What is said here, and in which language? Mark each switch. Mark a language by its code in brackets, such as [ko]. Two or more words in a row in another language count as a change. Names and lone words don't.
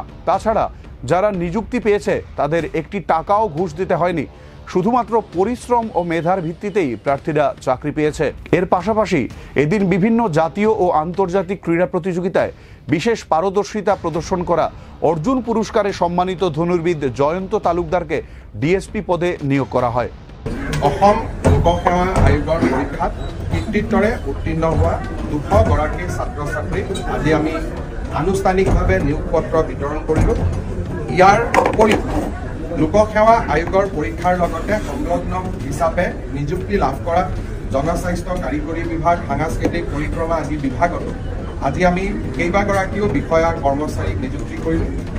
[bn] তাছাড়া যারা নিযুক্তি পেয়েছে তাদের একটি টাকাও ঘুষ দিতে হয়নি, শুধুমাত্র পরিশ্রম ও মেধার ভিত্তিতেই প্রার্থীরা চাকরি পেয়েছে। এর পাশাপাশি এদিন বিভিন্ন জাতীয় ও আন্তর্জাতিক ক্রীড়া প্রতিযোগিতায় বিশেষ পারদর্শিতা প্রদর্শন করা অর্জুন পুরস্কারে সম্মানিত ধনুর্বিদ জয়ন্ত তালুকদারকে ডিএসপি পদে নিয়োগ করা হয়। [as] অসম লোকসেৱা আয়োগৰ পৰীক্ষাত কৃতিত্বৰে উত্তীৰ্ণ হোৱা 200 গৰাকী ছাত্ৰ ছাত্ৰীক আজি আমি আনুষ্ঠানিকভাৱে নিয়োগ পত্ৰ বিতৰণ কৰিলোঁ। ইয়াৰ উপৰিও লোকসেৱা আয়োগৰ পৰীক্ষাৰ লগতে সংলগ্ন হিচাপে নিযুক্তি লাভ কৰা জনস্বাস্থ্য, কাৰিকৰী বিভাগ, সাংস্কৃতিক পৰিক্ৰমা আদি বিভাগতো আজি আমি কেইবাগৰাকীও বিষয়া কৰ্মচাৰীক নিযুক্তি কৰিলোঁ।